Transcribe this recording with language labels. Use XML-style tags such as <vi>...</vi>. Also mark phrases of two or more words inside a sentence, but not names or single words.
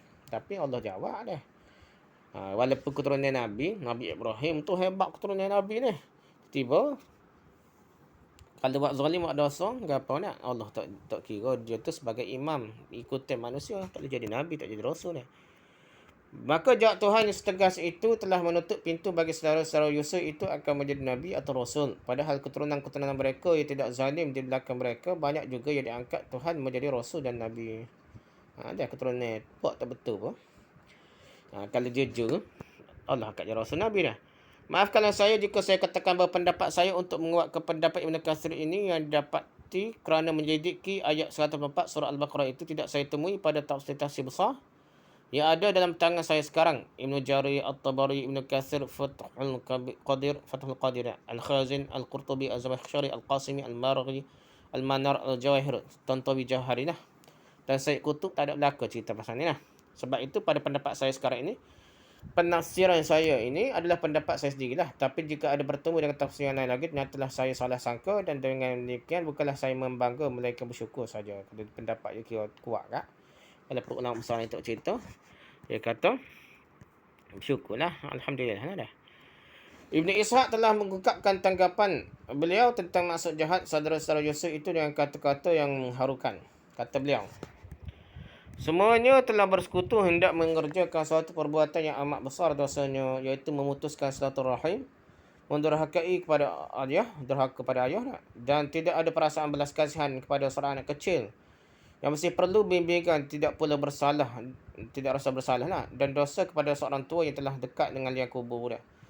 <ms>Tapi Allah jawab dah. Walaupun keturunan Nabi Ibrahim tu hebat keturunan Nabi ni. Tiba kalau buat zalim, buat dosa, apa nak? Allah tak kira dia tu sebagai imam ikutan manusia, tak boleh jadi Nabi, tak jadi Rasul ni. Maka jawab Tuhan yang setegas itu telah menutup pintu bagi saudara-saudara Yusuf itu akan menjadi Nabi atau Rasul. Padahal keturunan-keturunan mereka yang tidak zalim di belakang mereka, banyak juga yang diangkat Tuhan menjadi Rasul dan Nabi. Dia keturunan buat tak betul pun. Kalau jujur, Allah angkat jadi Rasul Nabi dah. Maafkanlah saya jika saya katakan bahawa pendapat saya untuk menguatkan pendapat Ibn Katsir ini yang didapati kerana menyelidiki ayat 104 surah Al-Baqarah itu tidak saya temui pada tafsir-tafsir besar yang ada dalam tangan saya sekarang. Ibn Jarir, At-Tabari, Ibn Katsir, Fathul Qadir, Al-Khazin, Al-Qurtubi, Al-Zamakhsyari, Al-Qasimi, Al-Maraghi, Al-Manar, Al-Jawahir, Tantawi Jauhari lah. Dan Syed Qutb tak ada belaka cerita pasal ni lah. Sebab itu pada pendapat saya sekarang ini, penafsiran saya ini adalah pendapat saya sendirilah. Tapi jika ada bertemu dengan tafsir yang lain lagi, nyatalah saya salah sangka dan dengan demikian bukanlah saya membangga melainkan bersyukur saja. Pendapat dia kira kuat tak? Kalau perlu ulama besar ni tak cerita, dia kata bersyukurlah, alhamdulillah dah. Ibn Ishaq telah mengungkapkan tanggapan beliau tentang maksud jahat saudara-saudara Yusuf itu dengan kata-kata yang mengharukan. Kata beliau, semuanya telah bersekutu hendak mengerjakan suatu perbuatan yang amat besar dosanya, iaitu memutuskan silaturahim, mendurhakai kepada ayah, durhaka kepada ayah, dan tidak ada perasaan belas kasihan kepada seorang anak kecil yang mesti perlu bimbingan, tidak pula bersalah, tidak rasa bersalah dan dosa kepada seorang tua yang telah dekat dengan liang kubur dia.</ms>